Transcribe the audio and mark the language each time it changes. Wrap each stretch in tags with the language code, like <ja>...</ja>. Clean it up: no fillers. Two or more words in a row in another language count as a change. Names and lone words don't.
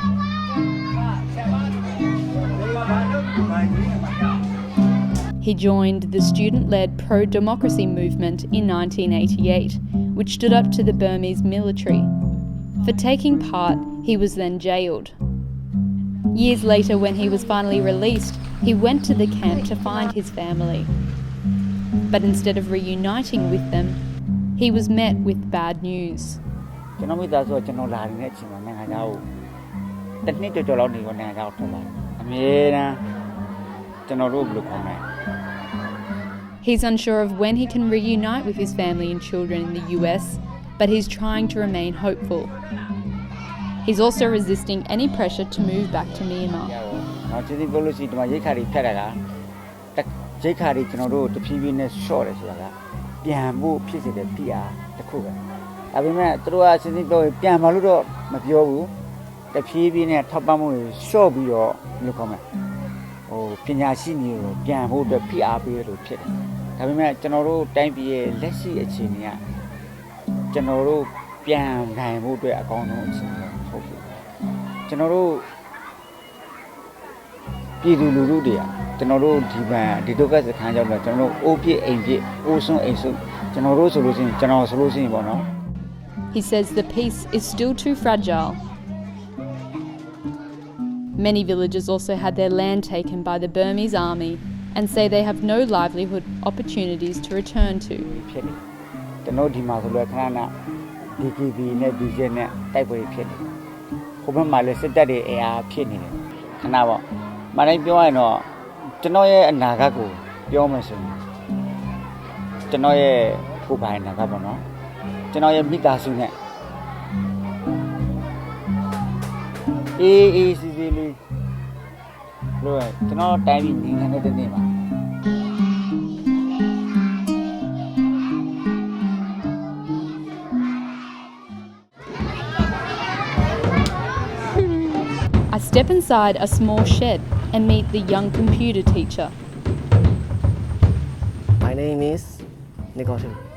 <en>He joined the student-led pro-democracy movement in 1988, which stood up to the Burmese military. For taking part, he was then jailed. Years later, when he was finally released, he went to the camp to find his family. But instead of reuniting with them, he was met with bad news.</en> <my>ကျွန်တော်မိသားစုကကျွန်တော်လာနေတဲ့အချိန်မှာနိုင်ငံခြားကိုတစ်နှစ်ကျော်လောက်နေတော့နိုင်ငံခြားကိုထွက်လာတယ်အမြဲတမ်းကျွန်တော်တို့ဘယ်လိုခေါ်မလဲ</my> <en>He's unsure of when he can reunite with his family and children in the US, but he's trying to remain hopeful. He's also resisting any pressure to move back to Myanmar.</en> <my>နောက်ချင်းပြောလို့ရှိရင်ဒီမှာရိတ်ခါတွေဖြတ်တာကရိတ်ခါတွေကျွန်တော်တို့တဖြည်းဖြည်းနဲ့ short တယ်ဆိုတာကပြန်ဖို့ဖြစ်စေတဲ့ပြအားတစ်ခုပဲဒါပေမဲ့ သူတို့ကစဉ်းစားပြောပြန်မလို့တော့မပြောဘူးတဖြည်းဖြည်းနဲ့ထောက်ပံ့မှုတွေ short ပြီးတော့ဘယ်လိုခေါ်မလဲပညာရှိမျိုးပြန်ဖို့အတွက်ပြအားပေးလို့ဖြစ်တယ်ဒါပေမဲ့ကျွန်တော်တို့တိုင်းပြည်ရဲ့လက်ရှိအခြေအနေကကျွန်တော်တို့ပြန်နိုင်ဖို့အတွက်အကောင်းဆုံးအခြေအနေဟုတ်ပြီကျွန်တော်တို့ပြည်သူလူထုတွေကကျွန်တော်တို့ဒီဒုက္ခစခန်းရောက်တော့ကျွန်တော်တို့အိုးပြည့်အိမ်ပြည့်အိုးစွန်းအိမ်စွန်းကျွန်တော်တို့ဆိုလို့ရှိရင်ကျွန်တော်ဆိုလို့ရှိရင်ပေါ့နော်</my> <en>He says the peace is still too fragile. Many villagers also had their land taken by the Burmese army and say they have no livelihood opportunities to return to.</en> <my>ဖြစ်တယ်ကျွန်တော်ဒီမှာဆိုလို့ခဏခဏ DKB နဲ့ BJ နဲ့တိုက်ပွဲဖြစ်တယ်ဟိုဘက်မှာလည်းစစ်တပ်တွေအင်အားဖြစ်နေတယ်ခဏပေါ့မတိုင်းပြောရရင်တော့ကျွန်တော်ရဲ့အနာဂတ်ကိုပြောမယ်ဆိုရင်ကျွန်တော်ရဲ့ကိုယ်ပိုင်အနာဂတ်ပေါ့နော်ကျွန်တော်ရဲ့မိသားစုနဲ့အေးစီစီလေးလို့ကျွန်တော်တိုင်းပြည်ငြိမ်းချမ်းတဲ့နေ့မှာ</my> <en>I step inside a small shed and meet the young computer teacher. My name is Nicotine.</en>